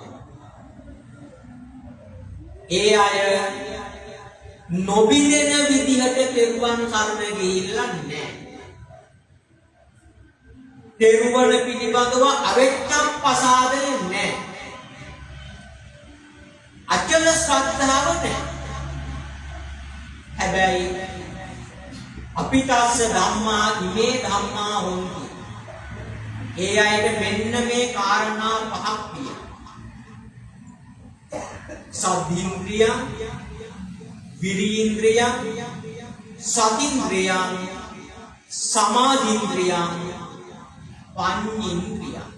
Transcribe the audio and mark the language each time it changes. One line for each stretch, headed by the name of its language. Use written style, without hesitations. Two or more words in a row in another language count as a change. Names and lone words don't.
Sinhala: ඒ අය නොබිදෙන විදිහට තෙරුවන් සරණ ගිහිල්ලා නැහැ. තෙරුවන් පිළිබඳව
Pali: අවෙච්ඡම් පසාදේ
Sinhala: නැහැ. අචල ශ්‍රද්ධාව නැහැ.
Pali: හැබැයි අපිටස්ස ධම්මා ඉමේ ධම්මා හොන්ති.
Sinhala: ඒ අයට මෙන්න මේ කාරණා පහක් තියෙනවා.
Pali: සද්ධින්ද්‍රිය, විරීන්ද්‍රිය, සතින්ද්‍රිය, සමාධින්ද්‍රිය, පඤ්ඤේන්ද්‍රිය.